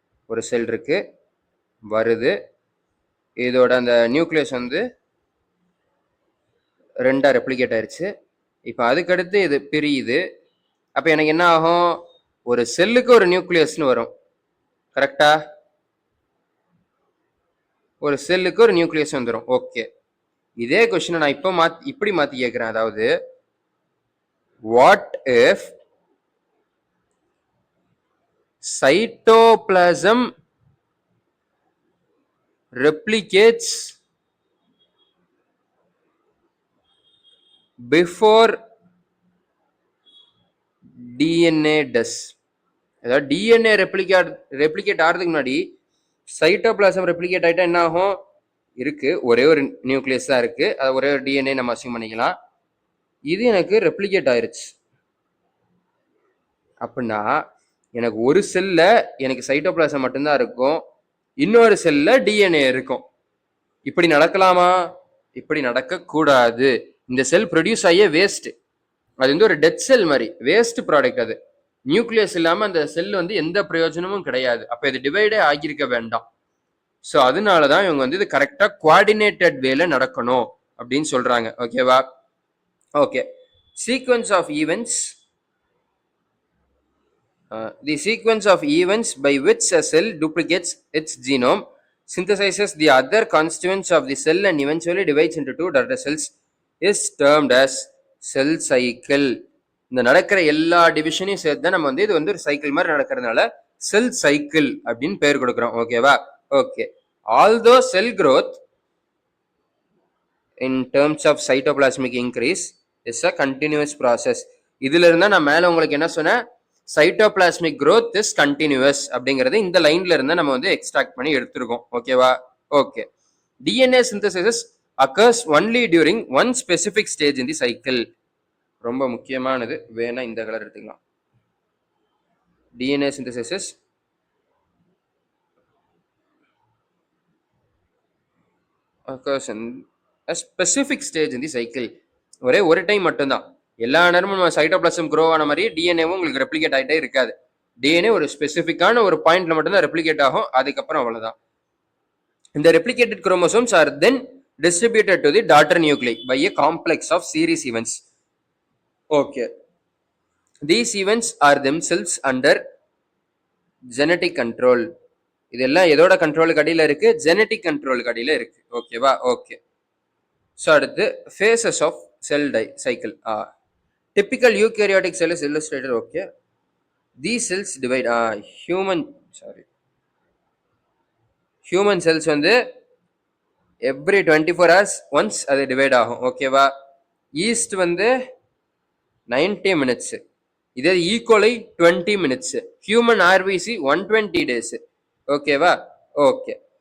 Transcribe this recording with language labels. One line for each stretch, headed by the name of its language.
Tamil: ஒரு செல் இருக்கு, வருது, இதோட அந்த நியூக்ளியஸ் வந்து 2 ரெப்ளிகேட் ஆயிருச்சு. இப்போ அதுக்கடுத்து இது பிரியுது. அப்ப எனக்கு என்ன ஆகும்? ஒரு செல்லுக்கு ஒரு நியூக்ளியஸ்னு வரும். கரெக்டா? ஒரு செல்லுக்கு ஒரு நியூக்ளியஸ் வந்துடும். ஓகே, இதே கொஸ்டினை நான் இப்போ இப்படி மாத்தி கேட்கிறேன். அதாவது
English: What if cytoplasm replicates before DNA does?
Tamil: அதாவது டிஎன்ஏ ரெப்ளிகேட் ஆகிறதுக்கு முன்னாடி சைட்டோபிளாசம் ரெப்ளிகேட் ஆயிட்டா என்ன ஆகும்? இருக்கு, ஒரே ஒரு நியூக்ளியஸ் தான் இருக்கு, அது ஒரே ஒரு டிஎன்ஏ நம்ம அசியூம் பண்ணிக்கலாம். இது எனக்கு ரெப்ளிகேட் ஆயிருச்சு அப்படின்னா எனக்கு ஒரு செல்ல எனக்கு சைட்டோபிளாசம் மட்டும்தான் இருக்கும், இன்னொரு செல்ல டிஎன்ஏ இருக்கும். இப்படி நடக்கலாமா? இப்படி நடக்க கூடாது. இந்த செல் ப்ரொடியூஸ் ஆகிய வேஸ்ட், அது வந்து ஒரு டெட் செல் மாதிரி, வேஸ்ட் ப்ராடக்ட். அது நியூக்ளியஸ் இல்லாம அந்த செல் வந்து எந்த பிரயோஜனமும் கிடையாது. அப்ப இது டிவைடே ஆகியிருக்க வேண்டாம். ஸோ அதனாலதான் இவங்க வந்து இது கரெக்டா கோஆர்டினேட்டட் வேல நடக்கணும் அப்படின்னு சொல்றாங்க. ஓகேவா? Okay.
English: Sequence of events, the sequence of events by which a cell duplicates its genome, synthesizes the other constituents of the cell and eventually divides into two daughter cells is termed as cell cycle.
Tamil: இந்த நடக்கிற எல்லா டிவிஷனையும் சேர்த்து நம்ம வந்து இது வந்து ஒரு cycle மாதிரி நடக்கிறதுனால செல் சைக்கிள் அப்படின்னு பேர் கொடுக்குறோம். ஓகேவா? Okay.
English: although cell growth in terms of cytoplasmic increase is a continuous process.
Tamil: இதுல இருந்தா நான் மேல உங்களுக்கு என்ன சொன்னேன்?
English: cytoplasmic growth is continuous
Tamil: அப்படிங்கறது இந்த லைன்ல இருந்தா நம்ம வந்து எக்ஸ்ட்ராக்ட் பண்ணி எடுத்துருக்கோம். ஓகேவா? Okay.
English: DNA synthesis occurs only during one specific stage in the cycle.
Tamil: ரொம்ப முக்கியமானது, வேணா இந்த கலர் எடுத்துக்கலாம்.
English: DNA synthesis occurs in a specific stage in the cycle.
Tamil: ஒரே ஒரு டைம் மட்டும்தான். எல்லா நேரமும் நம்ம சைட்டோபிளாசம் க்ரோ ஆன மாதிரி டிஎன்ஏவும் உங்களுக்கு ரெப்ளிகேட் ஆகிட்டே இருக்காது. டிஎன்ஏ ஒரு ஸ்பெசிஃபிக்கான ஒரு பாயிண்ட்ல மட்டும்தான் ரெப்ளிகேட் ஆகும், அதுக்கப்புறம் அவ்வளவுதான். இந்த
English: Replicated chromosomes are then distributed to the daughter nuclei by a complex of series events. Okay, these events are themselves under genetic control.
Tamil: இதெல்லாம் எதோட கண்ட்ரோலுக்கு அடியில இருக்கு? ஜெனட்டிக் கண்ட்ரோலுக்கு அடியில இருக்கு. ஓகேவா? ஓகே. ஸோ அடுத்து
English: phases of cell cycle. Typical eukaryotic cell is illustrated. Okay, these cells divide. Human, sorry,
Tamil: human cells வந்து எவ்ரி 24 hours ஒன்ஸ் அது டிவைட் ஆகும். ஓகேவா? ஈஸ்ட் வந்து 90 minutes, இதே ஈக்குவலை 20 minutes. Human RBC 120 days. ஓகேவா? ஓகே.